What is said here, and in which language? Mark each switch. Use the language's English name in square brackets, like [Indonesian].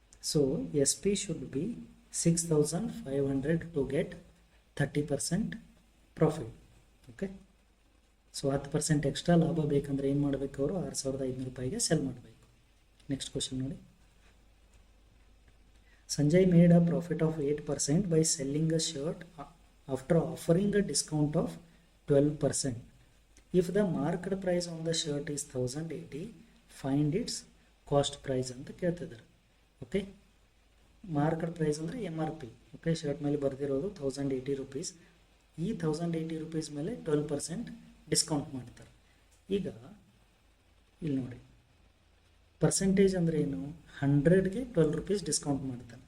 [English] So S P should be 6500 to get 30% profit. [Kannada] Okay, so 10% extra ಲಾಭ ಬೇಕಂದ್ರೆ ಏನು ಮಾಡಬೇಕು, ಅವರು 6500 ರೂಪಾಯಿಗೆ ಸೆಲ್ ಮಾಡಬೇಕು. ನೆಕ್ಸ್ಟ್ ಕ್ವಶನ್ ನೋಡಿ. [English] Sanjay made a profit of 8% by selling a shirt after offering a discount of 12%. If the market price on the shirt is 1080, find its cost price [Kannada] ಅಂತ ಕೇಳ್ತಿದ್ದಾರೆ. ಓಕೆ, ಮಾರ್ಕೆಟ್ ಪ್ರೈಸ್ ಅಂದರೆ MRP. Okay, shirt ಮೇಲೆ ಬರೆದಿರೋದು 1080 rupees. ಈ 1080 rupees ಮೇಲೆ 12% discount ಮಾಡ್ತಾರೆ. ಈಗ ಇಲ್ಲಿ ನೋಡಿ, ಪರ್ಸೆಂಟೇಜ್ ಅಂದರೆ ಏನು, 100ಗೆ 12 ರೂಪೀಸ್ ಡಿಸ್ಕೌಂಟ್ ಮಾಡ್ತಾನೆ.